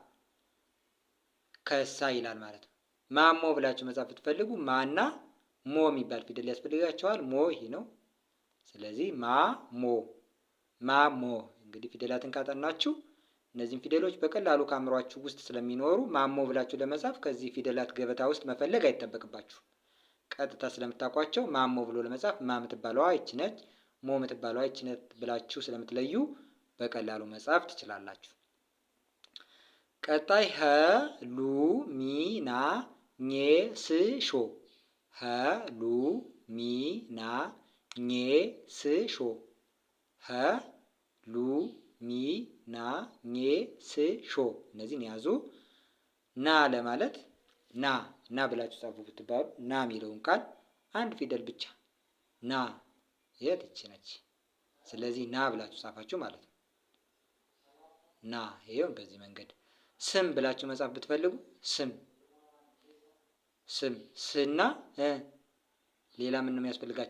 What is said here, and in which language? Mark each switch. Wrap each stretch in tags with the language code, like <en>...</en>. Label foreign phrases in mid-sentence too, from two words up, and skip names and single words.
<am>ከሳ ይላል ማለት ነው። ማሞ ብላችሁ መጻፍ ብትፈልጉ ማና ሞ የሚባል ፊደል ያስፈልጋችኋል። ሞ ይሄ ነው። ስለዚህ ማሞ ማሞ። እንግዲህ ፊደላትን ካጠናችሁ እነዚህን ፊደሎች በቀላሉ ከአእምሯችሁ ውስጥ ስለሚኖሩ ማሞ ብላችሁ ለመጻፍ ከዚህ ፊደላት ገበታ ውስጥ መፈለግ አይጠበቅባችሁ። ቀጥታ ስለምታውቋቸው ማሞ ብሎ ለመጻፍ ማ የምትባለዋ ይች ነች፣ ሞ የምትባለዋ ይች ነች ብላችሁ ስለምትለዩ በቀላሉ መጻፍ ትችላላችሁ። ቀጣይ ሀ ሉ ሚ ና ኘ ስ ሾ ሀ ሉ ሚ ና ኘ ስ ሾ ሀ ሉ ሚ ና ኘ ስ ሾ። እነዚህን ያዙ። ና ለማለት ና ና ብላችሁ ጻፉ ብትባሉ ና የሚለውን ቃል አንድ ፊደል ብቻ ና የት ይቺ ነች። ስለዚህ ና ብላችሁ ጻፋችሁ ማለት ነው። ና ይሄው በዚህ መንገድ። ስም ብላችሁ መጻፍ ብትፈልጉ ስም ስና ሌላ ምን ነው የሚያስፈልጋችሁ?</am>